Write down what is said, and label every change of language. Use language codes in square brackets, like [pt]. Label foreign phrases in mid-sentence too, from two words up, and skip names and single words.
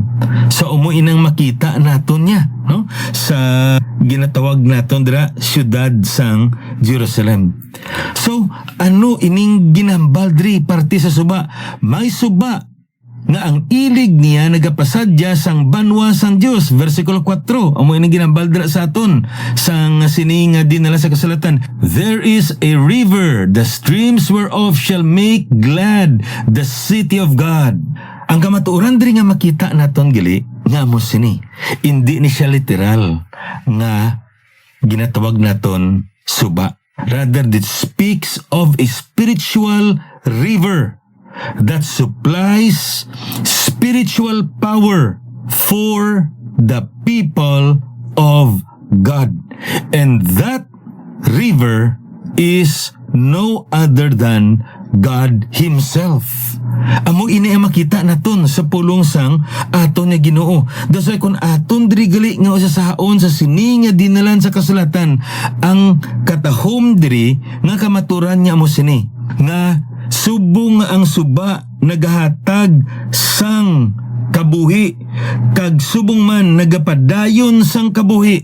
[hil] Sa inang makita naton niya, no? Sa ginatawag naton dira syudad sang Jerusalem. So, ano ining ginambal diri parte sa suba? May suba nga ang ilig niya nagapasadya sang banwa sang Dios. Versikulo 4, amo ining ginambal dira sa aton sang sining dinala sa kasulatan. [en] There is a river, the streams whereof shall make glad the city of God. [hil] Ang kamatuoran diri nga makita naton gali nga amo sini. Hindi ni siya literal nga ginatawag naton suba. [en] Rather, it speaks of a spiritual river that supplies spiritual power for the people of God. And that river is no other than God Himself. [hil] Amo ini ang makita naton sa pulong sang aton nga Ginoo. Dasay kun aton diri gali nga usasaon sa sini nga dinalan sa kasulatan, ang katahom diri nga kamaturan niya mo sini nga subong nga ang suba nagahatag sang kabuhi, kag subong man nagapadayon sang kabuhi.